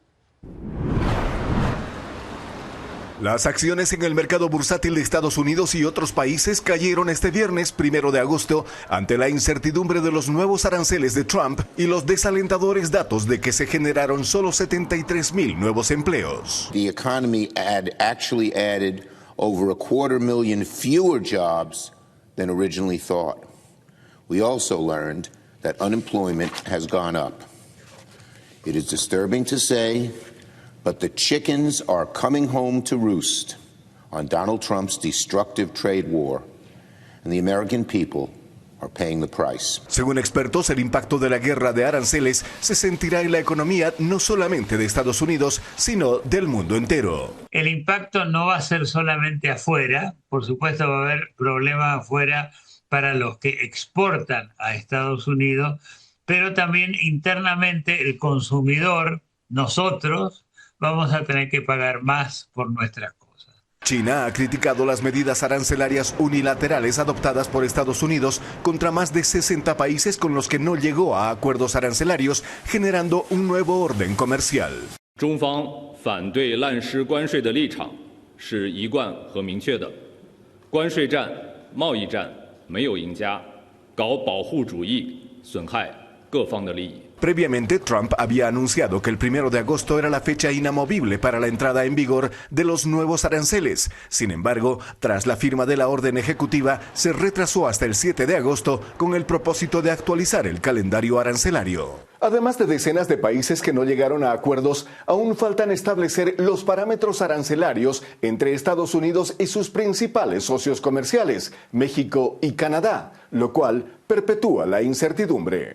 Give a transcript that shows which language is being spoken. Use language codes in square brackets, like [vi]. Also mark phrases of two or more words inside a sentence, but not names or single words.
[es] Las acciones en el mercado bursátil de Estados Unidos y otros países cayeron este viernes 1 de agosto ante la incertidumbre de los nuevos aranceles de Trump y los desalentadores datos de que se generaron solo 73,000 nuevos empleos. [en] The economy actually added over 250,000 fewer jobs than originally thought. We also learned that unemployment has gone up. It is disturbing to say, but the chickens are coming home to roost on Donald Trump's destructive trade war, and the American people are paying the price. [es] Según expertos, el impacto de la guerra de aranceles se sentirá en la economía no solamente de Estados Unidos, sino del mundo entero. El impacto no va a ser solamente afuera, por supuesto va a haber problemas afuera para los que exportan a Estados Unidos, pero también internamente el consumidor, nosotros, vamos a tener que pagar más por nuestras cosas. China ha criticado las medidas arancelarias unilaterales adoptadas por Estados Unidos contra más de 60 países con los que no llegó a acuerdos arancelarios, generando un nuevo orden comercial. [zh] 中方反对滥施关税的立场是一贯和明确的。关税战、贸易战没有赢家，搞保护主义，损害各方的利益。 [es] Previamente, Trump había anunciado que el 1 de agosto era la fecha inamovible para la entrada en vigor de los nuevos aranceles. Sin embargo, tras la firma de la orden ejecutiva, se retrasó hasta el 7 de agosto con el propósito de actualizar el calendario arancelario. Además de decenas de países que no llegaron a acuerdos, aún faltan establecer los parámetros arancelarios entre Estados Unidos y sus principales socios comerciales, México y Canadá, lo cual perpetúa la incertidumbre.